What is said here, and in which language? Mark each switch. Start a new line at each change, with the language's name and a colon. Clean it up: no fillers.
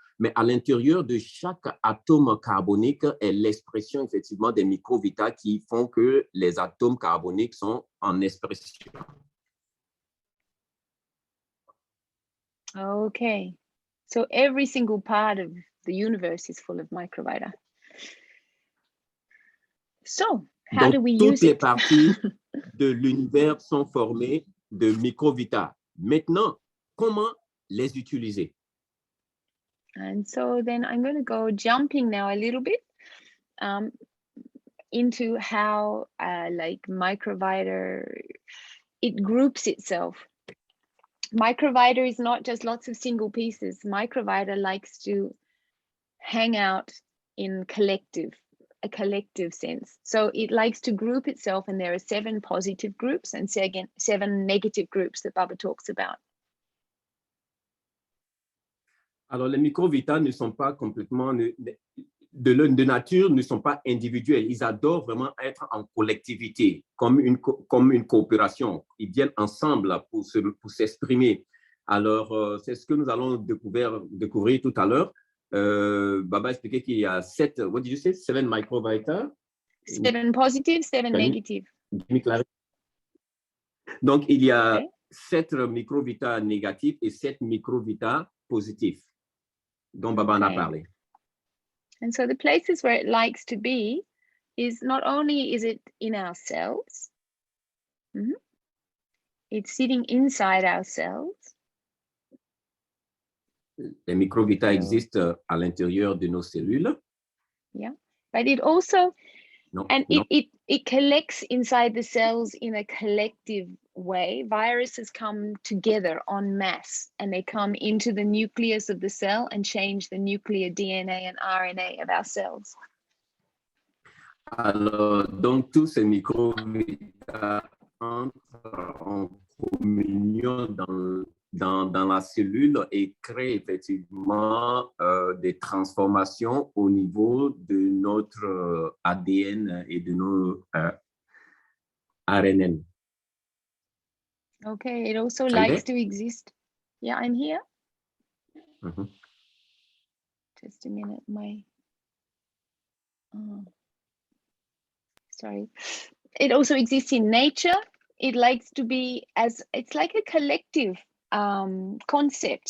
French: Mais à l'intérieur de chaque atome carbonique est l'expression effectivement des microvitas qui font que les atomes carboniques sont en expression.
English: Okay, so every single part of the universe is full of microvita. So, how do we use it?
French: Toutes les parties de l'univers sont formées de microvitas. Maintenant, comment les utiliser?
English: And so then I'm going to go jumping now a little bit into how like Microvita, it groups itself. Microvita is not just lots of single pieces. Microvita likes to hang out in a collective sense. So it likes to group itself, and there are 7 positive groups and 7 negative groups that Baba talks about.
French: Alors, les microvitas ne sont pas complètement, de nature, ne sont pas individuels. Ils adorent vraiment être en collectivité, comme une coopération. Ils viennent ensemble pour s'exprimer. Alors, c'est ce que nous allons découvrir tout à l'heure. Baba expliquait qu'il y a 7,
English: what did you say?
French: 7 microvitas?
English: 7 positive, 7 negative.
French: Donc, il y a 7 microvitas négatifs et 7 microvitas positifs, dont Baba en a parlé.
English: And so the places where it likes to be is not only is it in our cells, it's sitting inside our cells.
French: Les microvita existent à l'intérieur de nos cellules.
English: Yeah, but it also, it collects inside the cells in a collective way. Viruses come together en masse and they come into the nucleus of the cell and change the nuclear DNA and RNA of our cells.
French: Alors, donc, tous ces microvita entrent en communion dans la cellule et créent effectivement des transformations au niveau de notre ADN et de nos RNN.
English: Okay, it also likes to exist. Yeah, I'm here. Just a minute, sorry. It also exists in nature. It likes to be it's like a collective concept.